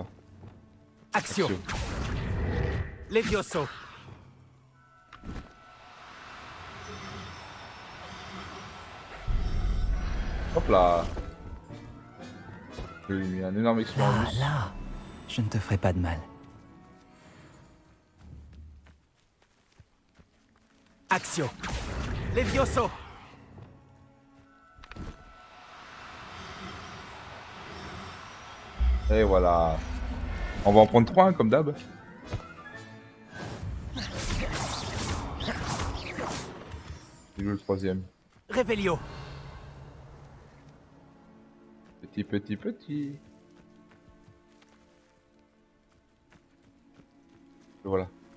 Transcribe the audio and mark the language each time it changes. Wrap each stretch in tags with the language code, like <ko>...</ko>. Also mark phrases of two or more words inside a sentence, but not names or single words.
<fr>Axio. Levioso. Hop là. Je lui ai mis un énorme Ah expérience. là, je ne te ferai pas de mal. Axio. Levioso. Et voilà. On va en prendre 3 comme d'hab. C'est le troisième. Revelio. Petit. Et voilà.</fr>